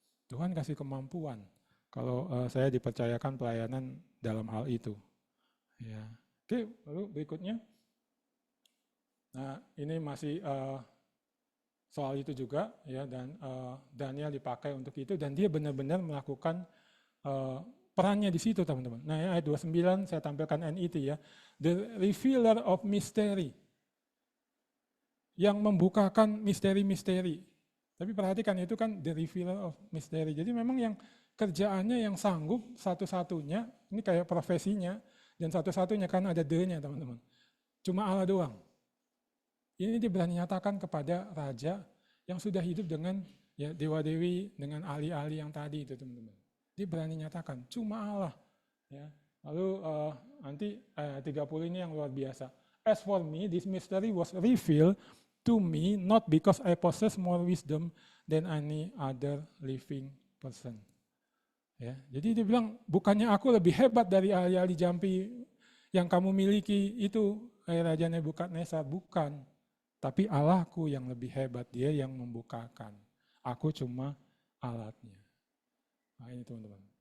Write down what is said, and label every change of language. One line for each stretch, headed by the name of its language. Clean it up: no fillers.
Indonesian: Tuhan kasih kemampuan kalau saya dipercayakan pelayanan dalam hal itu. Ya. Oke, lalu berikutnya. Nah, ini masih soal itu juga ya, dan Daniel dipakai untuk itu dan dia benar-benar melakukan perannya di situ, teman-teman. Nah, ayat 29 saya tampilkan NET ya.
English: The revealer of mystery.
Indonesian: Yang membukakan misteri-misteri. Tapi perhatikan itu kan
English: the revealer of mystery.
Indonesian: Jadi memang yang kerjaannya yang sanggup satu-satunya, ini kayak profesinya, dan satu-satunya kan ada the-nya, teman-teman. Cuma Allah doang. Ini dia berani nyatakan kepada raja yang sudah hidup dengan ya dewa-dewi, dengan ahli-ahli yang tadi itu, teman-teman. Dia berani nyatakan, cuma Allah. Ya. Lalu nanti 30 ini yang luar biasa.
English: As for me, this mystery was revealed to me not because I possess more wisdom than any other living person.
Indonesian: Ya, jadi dia bilang, bukannya aku lebih hebat dari ahli-ahli jampi yang kamu miliki itu, Raja Nebukadnezar, bukan. Tapi Allahku yang lebih hebat, dia yang membukakan. Aku cuma alatnya. Nah ini teman-teman.